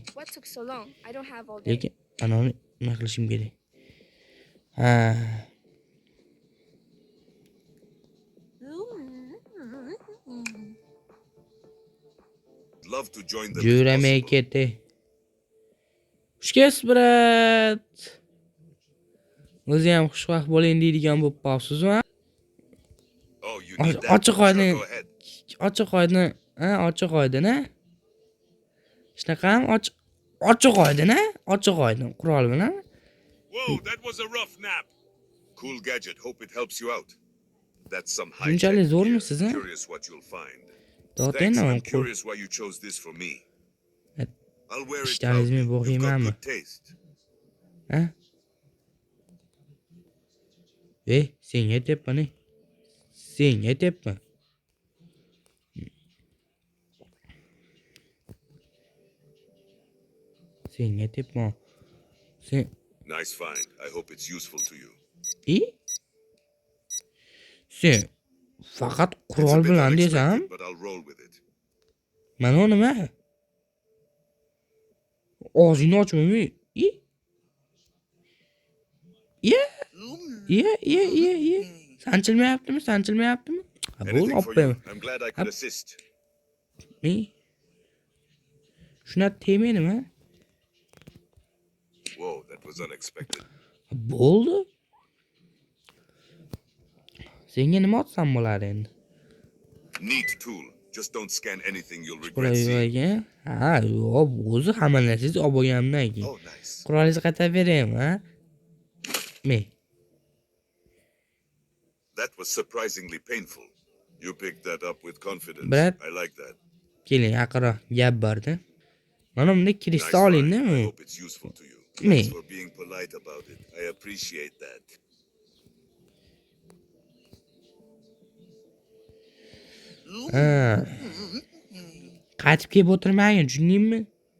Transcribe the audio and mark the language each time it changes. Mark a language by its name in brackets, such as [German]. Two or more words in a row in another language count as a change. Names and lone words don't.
[English] for? What took so long? I don't have all day. [Uzbek] Lekin anani nima qilishim kerak? Ha. [English] Love to join them if [Uzbek] Juramay [English] possible. [Uzbek] ketdi. Xush kelibsiz, brat. O'zi ham xushvaqt bo'ling deydigan bo'lib qolibsiz-mi? [English] Oh, you need that? [Uzbek] Ochiq [English] Sure, [Uzbek] oydin. [English] go ahead. [Uzbek] Ochiq oydin. Ha, ochiq oydin, ha? Shunaqami? Ochiq oydin, ha? Ochiq oydin qurol bilan. [English] Whoa, that was a rough nap. Cool gadget. Hope it helps you out. That's some high [Uzbek] Shunchalik [English] tech [Uzbek] zo'rmisiz, ha? [English] Curious what you'll find. [Uzbek] To'xtang, [English] Thanks. I'm [Uzbek] men [English] curious why you chose this for me. [Uzbek] Et- [English] I'll wear it [Uzbek] ishtaringizmi [English] proudly. You've got [Uzbek] bo'g'iymanmi? [English] good taste. [Uzbek] Ha? Senga aytyapman. Senga aytyapman. Senga aytyapman. Sen [English] Nice find. I hope it's useful to you. [Uzbek] Sen faqat [English] It's a [Uzbek] qurol [English] bit [Uzbek] bilan desam, [English] unexpected, but I'll roll with it. [Uzbek] mana nima? Og'zingni ochmaymi? Sanchilmayaptimi? Ha, bo'l, [English] Anything for [Uzbek] oppaman. [English] you. I'm glad I could assist. [Uzbek] Shuna tegmaydimi? [English] Whoa, that was unexpected. [Uzbek] Bo'ldi. Senga nima otsam bo'lar endi? [English] Neat tool. Just don't scan anything you'll regret [Uzbek] Qurol [English] seeing. [Uzbek] ekan. Ha, yo'q, o'zi hamma narsangizni olib bo'lganimdan keyin. [English] Oh, nice. [Uzbek] Qurolingizni qaytarib beraymi, ha? [English] That was surprisingly painful. You picked that up with confidence. Brad? I like that. [Uzbek] Keling, yaqinroq gap borda. Mana bunday [English] Nice [Uzbek] kirishni [English] find. [Uzbek] olingda. [English] I hope it's useful to you. Me? Thanks for being polite about it. I appreciate that. [Uzbek] Ha. Qaytib kelib o'tirmagin, tushundingmi?